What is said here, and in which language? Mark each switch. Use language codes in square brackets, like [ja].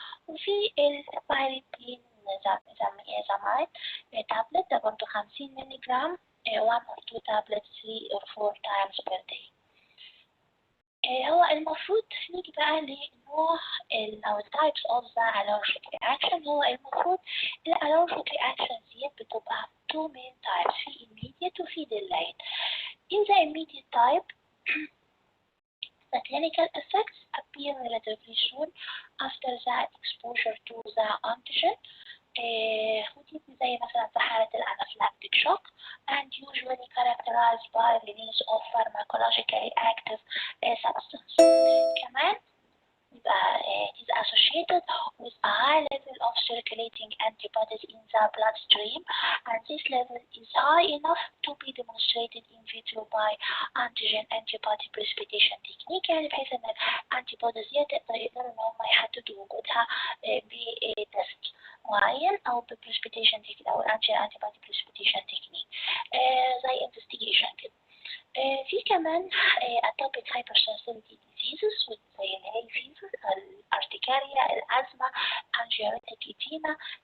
[ar] وفي البايريدين زامايد تابلت، ده برضه 50 مللي جرام [en] 1 or 2 tablets 3 or 4 times per day. [ar] هو المفروض نيجي بقى لنوع أو [en] types of the allergic reaction. [ar] هو المفروض الallergic reactions دي بتبقى [en] two main types، [ar] في immediate وفي delayed. [en] In the immediate type the clinical effects appear relatively soon after the exposure to the antigen. [ar] ودي زي مثلا في حالة الانافلاكتيك [en] shock and usually characterized by release of pharmacologically active substance. كمان it is associated with a high level of circulating antibodies in the bloodstream, and this level is high enough to be demonstrated in vitro by antigen antibody precipitation technique. [ar] يعني بحيث ان الانتيبوديز يقدروا ان هم يحددوا وجودها بتست معين او بريسبيتيشن تكنيك او [en] antibody precipitation technique [ar] زي investigation كده. في كمان [en] atopic hypersensitivity diseases [ar] زي الهاي فيفر، الارتكاريا، الأزمة، angiotic edema.